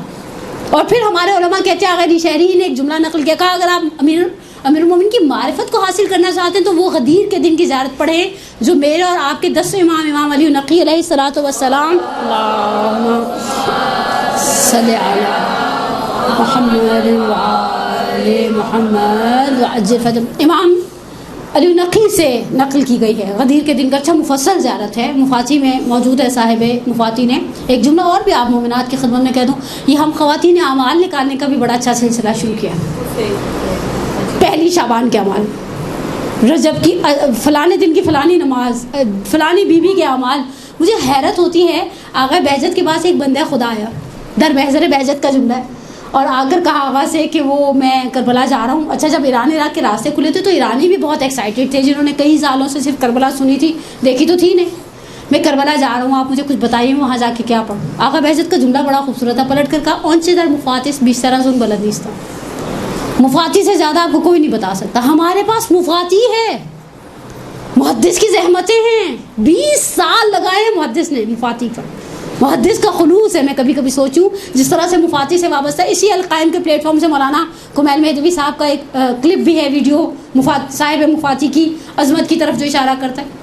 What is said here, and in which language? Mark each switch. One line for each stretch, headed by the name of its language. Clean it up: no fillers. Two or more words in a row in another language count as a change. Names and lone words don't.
Urdu: اور پھر ہمارے علماء کہتے ہیں اگر شہری نے ایک جملہ نقل کیا، کہا اگر آپ امیر المومنین کی معرفت کو حاصل کرنا چاہتے ہیں تو وہ غدیر کے دن کی زیارت پڑھیں جو میرے اور آپ کے 10 امام علی نقی
Arabic: علیہ الصلوۃ والسلام اللہم صلی علی محمد وآل محمد وعجل فرج
Urdu: امام علی نقی سے نقل کی گئی ہے. غدیر کے دن کا اچھا مفصل زیارت ہے، مفاتی میں موجود ہے. صاحب مفاتی نے ایک جملہ اور بھی آپ مومنات کی خدمت میں کہہ دوں، یہ ہم خواتین اعمال نکالنے کا بھی بڑا اچھا سلسلہ شروع کیا. پہلی شعبان کے اعمال، رجب کی فلانے دن کی فلانی نماز، فلانی بیوی کے اعمال. مجھے حیرت ہوتی ہے آغا بہجت کے پاس ایک بندہ خدا آیا،
Persian: در محضر
Urdu: بہجت کا جملہ ہے، اور آ کر کہا آغا سے کہ وہ میں کربلا جا رہا ہوں. اچھا جب ایران عراق کے راستے کھلے تھے تو ایرانی بھی بہت ایکسائٹیڈ تھے جنہوں نے کئی سالوں سے صرف کربلا سنی تھی، دیکھی تو تھی نہیں. میں کربلا جا رہا ہوں، آپ مجھے کچھ بتائیے وہاں جا کے کیا پڑھوں. آغا بہجت کا جملہ بڑا خوبصورت تھا.
Persian: پلٹ کر کہا اونچے در مفاتس بیشتر زن بلد نیستا.
Urdu: مفاتی سے زیادہ آپ کو کوئی نہیں بتا سکتا. ہمارے پاس مفاتی ہے. محدث کی زحمتیں ہیں، 20 سال لگائے ہیں محدث نے مفاتی پر. محدث کا خلوص ہے. میں کبھی کبھی سوچوں جس طرح سے مفاتی سے وابستہ اسی القائم کے پلیٹ فارم سے مولانا کمیل مہدوی صاحب کا ایک کلپ بھی ہے، ویڈیو صاحب مفاتی کی عظمت کی طرف جو اشارہ کرتا ہے.